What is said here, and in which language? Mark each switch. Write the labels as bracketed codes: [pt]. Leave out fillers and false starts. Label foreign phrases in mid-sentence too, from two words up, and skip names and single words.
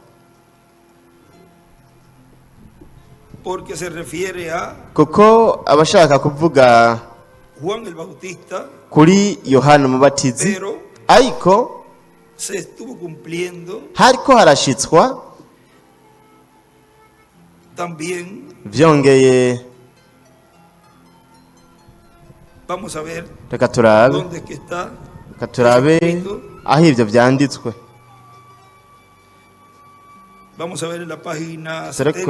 [rn] kuko abashaka kuvuga kuri Yohana Umubatizi, ariko hariko harashitswa byongeye. Reka turabe aho ibyo byanditswe. [es] Vamos a ver en la página [rn] dore ku 70.